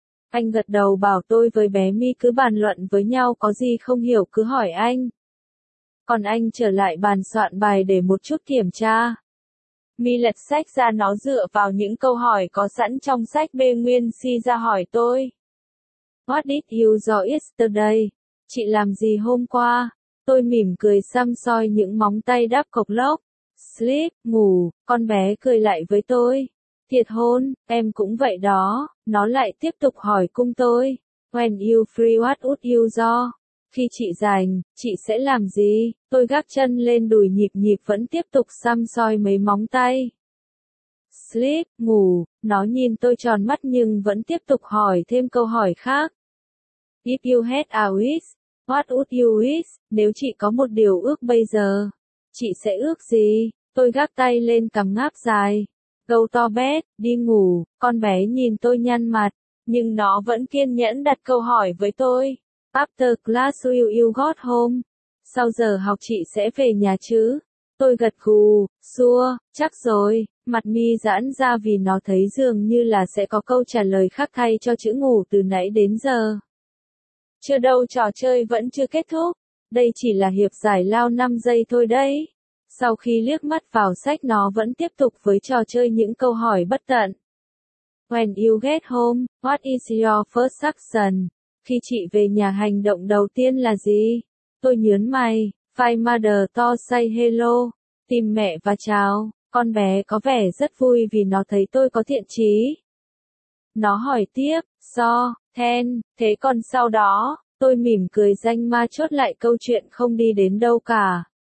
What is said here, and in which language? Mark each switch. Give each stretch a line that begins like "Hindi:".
Vietnamese: Anh gật đầu bảo tôi với bé Mi cứ bàn luận với nhau có gì không hiểu cứ hỏi anh. Còn anh trở lại bàn soạn bài để một chút kiểm tra. Mi lật sách ra nó dựa vào những câu hỏi có sẵn trong sách bê nguyên si ra hỏi tôi.
English: What did you do yesterday?
Vietnamese: Chị làm gì hôm qua? Tôi mỉm cười xăm soi những móng tay đắp cộc lốc. Sleep, ngủ, con bé cười lại với tôi. Thiệt hôn, em cũng vậy đó. Nó lại tiếp tục hỏi cung tôi.
English: When you free, what would you do?
Vietnamese: Khi chị rảnh, chị sẽ làm gì? Tôi gác chân lên đùi nhịp nhịp vẫn tiếp tục xăm soi mấy móng tay. Sleep, ngủ, nó nhìn tôi tròn mắt nhưng vẫn tiếp tục hỏi thêm câu hỏi khác.
English: If you had a wish, what would you wish?
Vietnamese: Nếu chị có một điều ước bây giờ, chị sẽ ước gì? Tôi gác tay lên cằm ngáp dài.
English: Go to bed,
Vietnamese: đi ngủ, con bé nhìn tôi nhăn mặt, nhưng nó vẫn kiên nhẫn đặt câu hỏi với tôi.
English: After class will you go home?
Vietnamese: Sau giờ học chị sẽ về nhà chứ? Tôi gật gù, xua, chắc rồi, mặt Mi giãn ra vì nó thấy dường như là sẽ có câu trả lời khác thay cho chữ ngủ từ nãy đến giờ. Chưa đâu, trò chơi vẫn chưa kết thúc. Đây chỉ là hiệp giải lao 5 giây thôi đấy. Sau khi liếc mắt vào sách nó vẫn tiếp tục với trò chơi những câu hỏi bất tận.
English: When you get home, what is your first action?
Vietnamese: Khi chị về nhà hành động đầu tiên là gì? Tôi nhướng mày,
English: find mother to say hello,
Vietnamese: tìm mẹ và chào. Con bé có vẻ rất vui vì nó thấy tôi có thiện chí. Nó hỏi tiếp,
English: so, then,
Vietnamese: thế còn sau đó, tôi mỉm cười danh ma chốt lại câu chuyện không đi đến đâu cả.